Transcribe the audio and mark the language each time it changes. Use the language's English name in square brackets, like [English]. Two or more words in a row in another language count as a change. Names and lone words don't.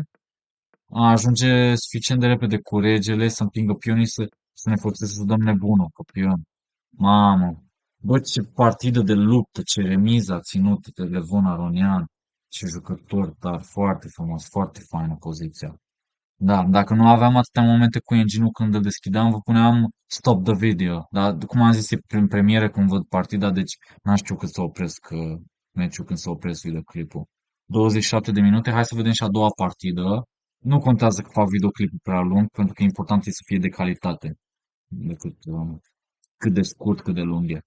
[Romanian] Ajunge suficient de repede cu regele să împingă pionii să ne forțeze să dăm nebunul pe pion. Mamă! Bă, ce partidă de luptă, ce remiză a ținut de Levon Aronian. Ce jucător, dar foarte frumos, foarte faină poziția. Da, dacă nu aveam atâtea momente cu engine-ul când îl deschideam, vă puneam [English] stop the video. [Romanian] Dar, cum am zis, e prin premieră când văd partida, deci n-am știut când să opresc meciul, când să opresc videoclipul. 27 de minute, hai să vedem și a doua partidă. Nu contează că fac videoclipul prea lung, pentru că important e să fie de calitate, decât cât de scurt, cât de lung e.